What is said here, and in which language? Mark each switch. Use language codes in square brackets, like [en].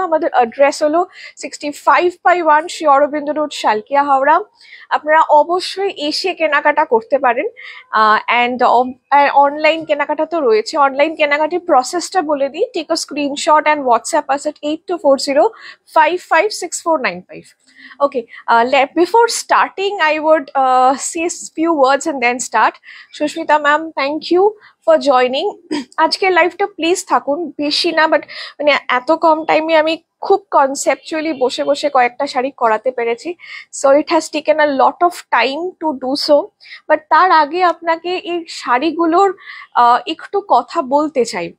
[bn] আমাদের অ্যাড্রেস হলো 65/1 শ্রী অরবিন্দ রোড, শালকিয়া হাওড়া। আপনারা অবশ্যই এসে কেনাকাটা করতে পারেন। অ্যান্ড অনলাইন কেনাকাটা তো রয়েছে। অনলাইন কেনাকাটির প্রসেসটা বলে দিই। [en] Take a screenshot and WhatsApp us at 8240556495. Okay, before starting, I would say a few words and then start. Sushmita ma'am, thank you for joining. [bn] আজকের লাইভটা প্লিজ থাকুন, বেশি না, বাট মানে এত কম টাইমে আমি খুব কনসেপচুয়ালি বসে বসে কয়েকটা শাড়ি করাতে পেরেছি। [en] So it has taken a lot of time to do so. But [bn] তার আগে আপনাকে এই শাড়িগুলোর একটু কথা বলতে চাই।